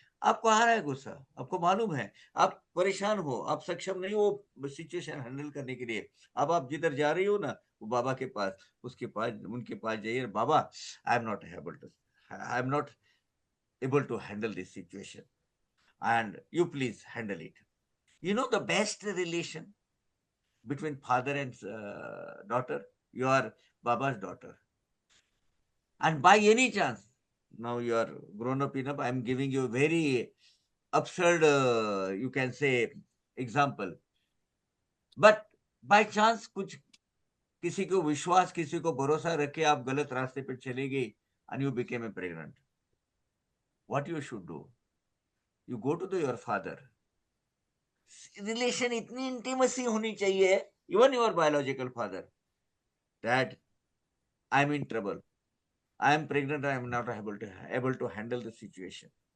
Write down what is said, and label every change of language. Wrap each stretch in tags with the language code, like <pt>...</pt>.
<hi>आपको आ रहा है गुस्सा, आपको मालूम है, आप परेशान हो, आप सक्षम नहीं हो सिचुएशन हैंडल करने के लिए। अब आप जिधर जा रही हो ना, वो बाबा के पास, उसके पास, उनके पास जाइए, बाबा</hi> <en>I am not able to handle this situation and you please handle it. You know the best relation between father and daughter, you are baba's daughter, and by any chance, now you are grown up enough, I am giving you very absurd, you can say, example, but by chance</en> <hi>कुछ किसी को विश्वास, किसी को भरोसा रख के आप गलत रास्ते पे चले गए</hi> <en>and you became a pregnant, what you should do? You go to your father,</en> <hi>relation इतनी इंटीमेसी होनी चाहिए,</hi> <en>Even your biological father, dad I am in trouble, I am pregnant, I am not able to handle the situation.</en>